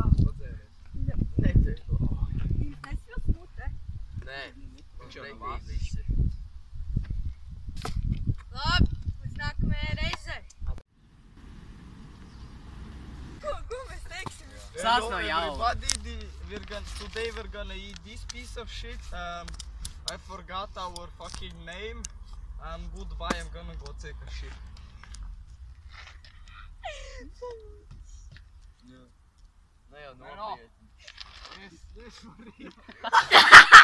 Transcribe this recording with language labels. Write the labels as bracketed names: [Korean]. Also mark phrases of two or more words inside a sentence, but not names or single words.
[Latvian] Padzēries. Nedzēr to. Jums nesils mutē? Nē. Viņš jau nav Pretīgi visi. Labi, līdz nākamajai reizei. Ko mēs teiksim? Sāc no jauna. [English] Today we're gonna eat this piece of shit. I forgot our fucking name. And goodbye, I'm gonna go take a shit. [Latvian] Ne jau nopietni. Es [English] for real.